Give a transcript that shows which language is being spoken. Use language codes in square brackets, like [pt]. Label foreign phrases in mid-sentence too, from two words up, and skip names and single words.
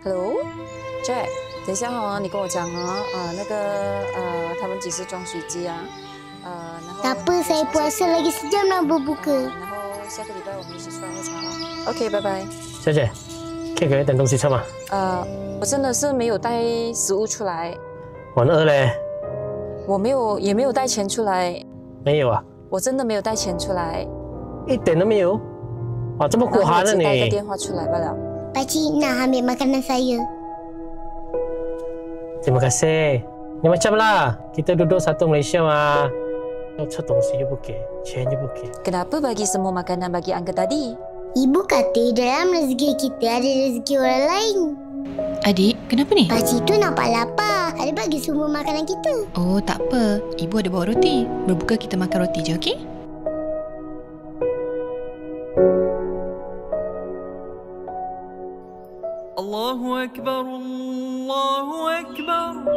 [zh] Hello Jack， 等一下哦，你跟我讲哦，他们几时装水机啊？然后 [ms] Tak apa, saya puasa lagi sejam nak berbuka. [zh] 然后下个礼拜我们一起出来喝茶哦。OK， 拜拜。小姐，可以给我点东西吃吗？我真的是没有带食物出来，我很饿嘞。也没有带钱出来。没有啊？我真的没有带钱出来，一点都没有。哇，这么孤寒的你。然后我只带个电话出来罢了。 [ms] Pakcik nak ambil makanan saya. Terima kasih. Ni macam lah, kita duduk satu Malaysia mah. [zh] 要吃东西又不给，钱又不给。 [ms] Kenapa bagi semua makanan bagi Angga tadi? Ibu kata dalam rezeki kita ada rezeki orang lain. Adik, kenapa ni? Pakcik tu nampak lapar. Ada bagi semua makanan kita. Oh, tak apa. Ibu ada bawa roti. Berbuka kita makan roti je, okey? [ar] الله أكبر، الله أكبر.